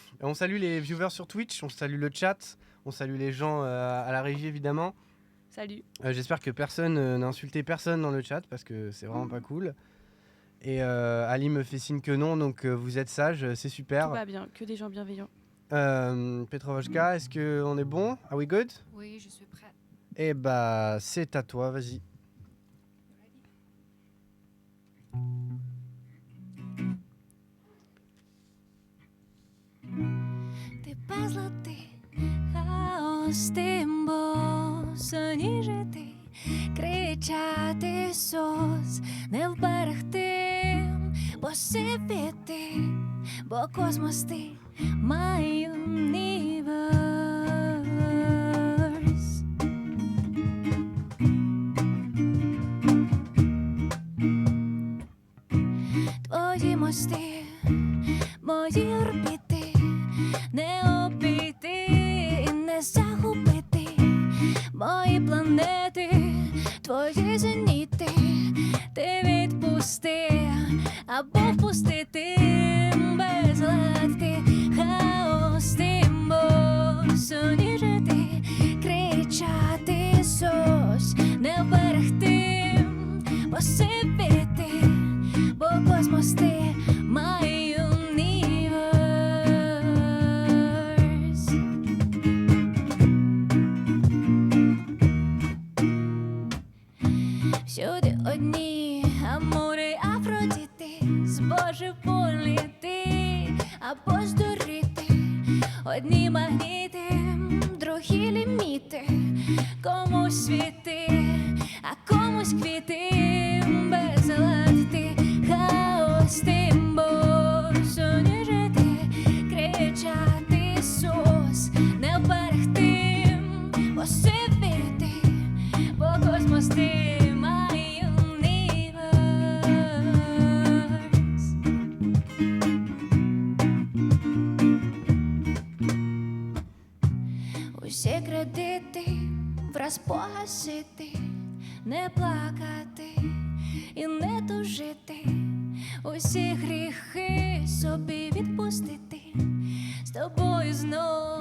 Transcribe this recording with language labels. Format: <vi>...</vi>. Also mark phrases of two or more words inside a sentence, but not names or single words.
<fr>On salue les viewers sur Twitch, on salue le chat, on salue les gens à la régie évidemment. Salut. J'espère que personne n'a insulté personne dans le chat parce que c'est vraiment pas cool. Et Ali me fait signe que non, donc vous êtes sage, c'est Tout super. va bien, que des gens bienveillants. Petrovoshka, est-ce qu'on est bon?</fr> <en>Are we good?</en> <fr>Oui, je suis prête. Eh bah, c'est à toi, vas-y.</fr> <uk>Ти безлади, хаос, тимбо, жити, кричати сос, не вберегти, бо світи, бо космос ти,</uk> <en>my universe.</en> <uk>Твої мости, мої орбіти, не обійти і не загубити мої планети, твої зеніти, ти відпусти або впустити безлад ти, хаос, тимбо, жити, кричати сос, не вберегти, посипити, бо космос ти,</uk> <en>my universe.</en> <uk>Всюди одні амури, Афродіти, збожеволіти або здуріти. Одні магніти, другі ліміти, комусь світи, а комусь квіти, безлад ти, хаос, тимбо, жити, кричати сос, не вберегти, посипити, бо космос ти,</uk> <en>my universe.</en> <uk>Усі кредити враз погасити, не плакати і не тужити, усі гріхи собі відпустити, з тобою знов</uk>